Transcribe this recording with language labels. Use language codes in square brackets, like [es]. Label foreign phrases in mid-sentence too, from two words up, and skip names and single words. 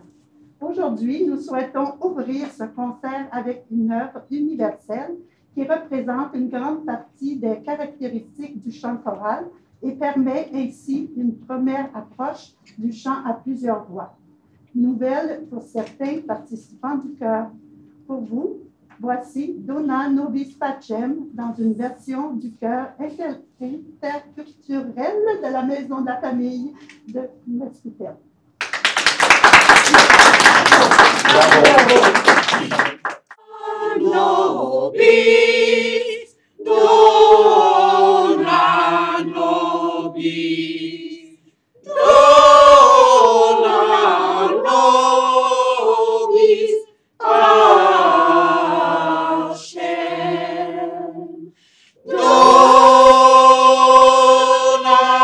[fr] Aujourd'hui, nous souhaitons ouvrir ce concert avec une œuvre universelle qui représente une grande partie des caractéristiques du chant choral et permet ainsi une première approche du chant à plusieurs voix. Nouvelle pour certains participants du chœur. Pour vous, voici Dona Nobis Pacem dans une version du chœur interculturel de la Maison de la Famille de Maspetain. [la] Nobis, Dona Nobis, Dona Nobis, Pacem, Dona